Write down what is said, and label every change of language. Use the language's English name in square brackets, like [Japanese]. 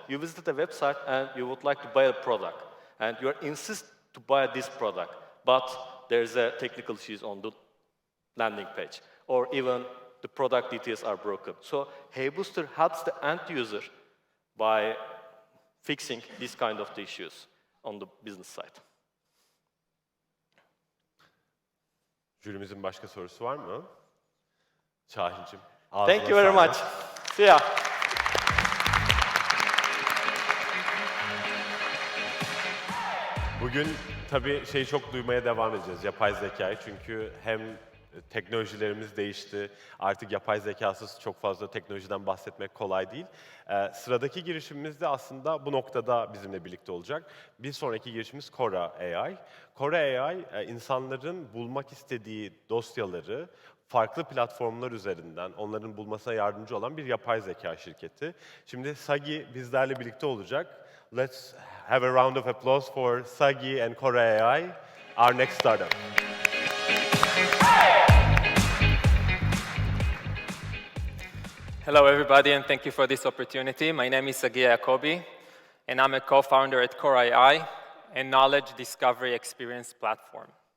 [English] You visit a website and you would like to buy a product, and you insist to buy this product, but there's a technical issues on the landing page, or even the product details are broken. So Heybooster helps the end user by fixing these kind of issues on the business side. [Turkish] Jürimizin başka sorusu var mı? Şahin'cim. [English] Thank you very much. See ya. [Turkish] Bugün tabii çok duymaya devam edeceğiz, yapay zekayı. Çünkü hem teknolojilerimiz değişti, artık yapay zekasız çok fazla teknolojiden bahsetmek kolay değil. Sıradaki girişimimiz de aslında bu noktada bizimle birlikte olacak. Bir sonraki girişimimiz Korra AI. Korra AI, insanların bulmak istediği dosyaları farklı platformlar üzerinden onların bulmasına yardımcı olan bir yapay zeka şirketi. Şimdi Sagi bizlerle birlikte olacak. [English] Let's have a round of applause for Sagi and Korra AI, our next startup. Hello, everybody, and thank you for this opportunity. My name is Sagi Yacobi, and I'm a co-founder at Korra AI, a knowledge discovery experience platform.